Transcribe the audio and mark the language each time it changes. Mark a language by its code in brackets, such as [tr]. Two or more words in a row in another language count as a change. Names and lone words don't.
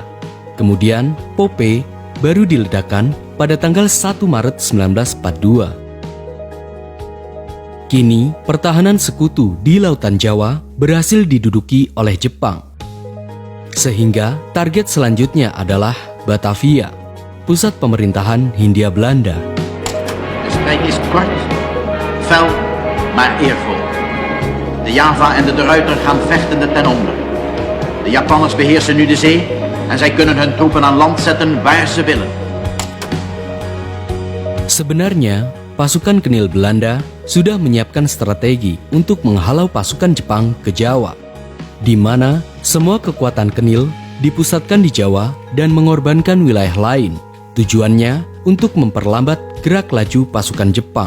[id] Kemudian Pope baru diledakkan pada tanggal 1 Maret 1942. Kini, pertahanan sekutu di Lautan Jawa berhasil diduduki oleh Jepang. Sehingga target selanjutnya adalah Batavia, pusat pemerintahan Hindia Belanda. [nl] De strijd is kort, fel, maar eervol. De Java en de De Ruyter gaan vechtende ten onder. De Japanners beheersen nu de zee en zij kunnen hun troepen aan land zetten waar ze willen. [id] Sebenarnya, pasukan Kenil Belanda sudah menyiapkan strategi untuk menghalau pasukan Jepang ke Jawa, di mana semua kekuatan Kenil dipusatkan di Jawa dan mengorbankan wilayah lain. Tujuannya untuk memperlambat gerak laju pasukan Jepang.